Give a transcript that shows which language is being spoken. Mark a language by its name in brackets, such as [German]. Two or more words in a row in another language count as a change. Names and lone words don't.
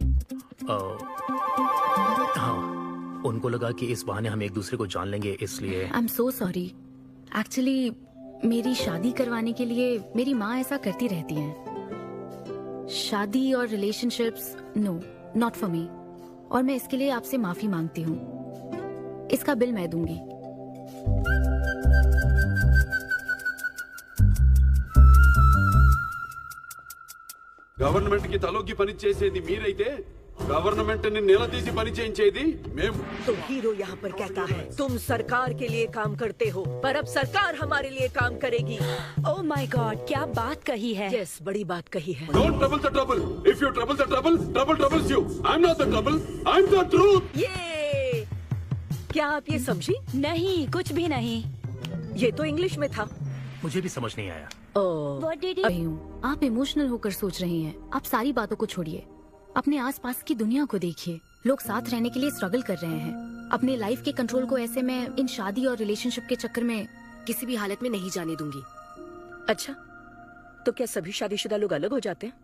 [Hindi] हाँ, उनको लगा कि इस बहाने हम एक दूसरे को जान लेंगे, इसलिए। [English] I am so sorry. [Hindi] एक्चुअली मेरी शादी करवाने के लिए मेरी माँ ऐसा करती रहती हैं। शादी और [English] relationships, no, not for me. [Hindi] और मैं इसके लिए आपसे माफी मांगती हूँ। इसका बिल मैं दूंगी। [Telugu] గవర్నమెంట్ కి తలొగ్గి పని చేసేది మీరైతే గవర్నమెంట్ ని నిలదీసి పని చేయించేది మేము। [Hindi] तो हीरो यहाँ पर कहता है तुम सरकार के लिए काम करते हो, पर अब सरकार हमारे लिए काम करेगी। [English] oh my god, [Hindi] क्या बात कही है। यस, बड़ी बात कही है। [English] don't trouble the trouble. If you trouble the trouble, trouble troubles you. I am not the trouble, I am the truth. [Hindi] ये क्या आप ये समझी? नहीं, कुछ भी नहीं। ये तो इंग्लिश में था। मुझे भी समझ नहीं आया। [English] What did you... [Hindi] आप इमोशनल होकर सोच रही हैं। आप सारी बातों को छोड़िए, अपने आसपास की दुनिया को देखिए। लोग साथ रहने के लिए स्ट्रगल कर रहे हैं। अपने लाइफ के कंट्रोल को ऐसे में इन शादी और रिलेशनशिप के चक्कर में किसी भी हालत में नहीं जाने दूंगी। अच्छा, तो क्या सभी शादीशुदा लोग अलग हो जाते हैं?